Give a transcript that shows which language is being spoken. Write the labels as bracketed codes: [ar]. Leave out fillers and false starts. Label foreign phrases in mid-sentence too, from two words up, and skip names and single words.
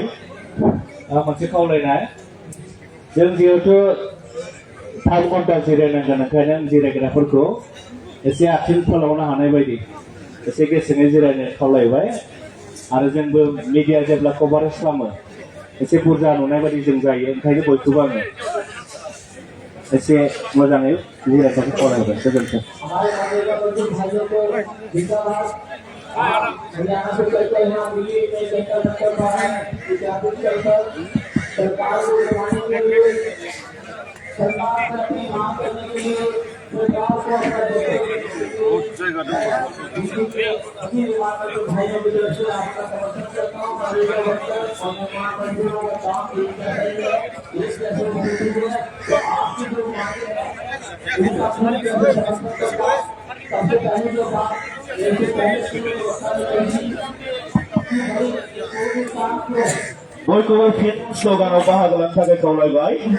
[brx] मोनसे खावलायनाय जों जिहेतु 5 घन्टा जिरायनांगोन ओंखायनो आं जिरायग्राफोरखौ एसे आथिं फोलावनो हानाय बायदि एसे गेसेङै जिरायनो खावलायबाय आरो जोंबो मिडिया जेब्ला कभारेज खालामो एसे बुरजा नुनाय बायदि जों जायो ओंखायनो बयखौबो आङो एसे मोजाङै जिरायनायखौ खावलायबाय गोजोन्थों [hi] हरियाणा से चलते हैं दिल्ली में सेंट्रल सेक्टर पर है विद्यार्थी चलकर सरकार को बनाने के लिए सरकार से अपनी मांग करने के लिए सरकार को अपना भाइयों की तरफ से आपका समर्थन करता हूँ और महामंत्रियों का काम ठीक कर रही है इस जैसे तो आपकी जो मांगे हैं उनका समर्थन करता सबसे पहले जो बात [brx] बयखौबो फिन स्ल'गानाव बाहागो लानो थाखाय खावलायबाय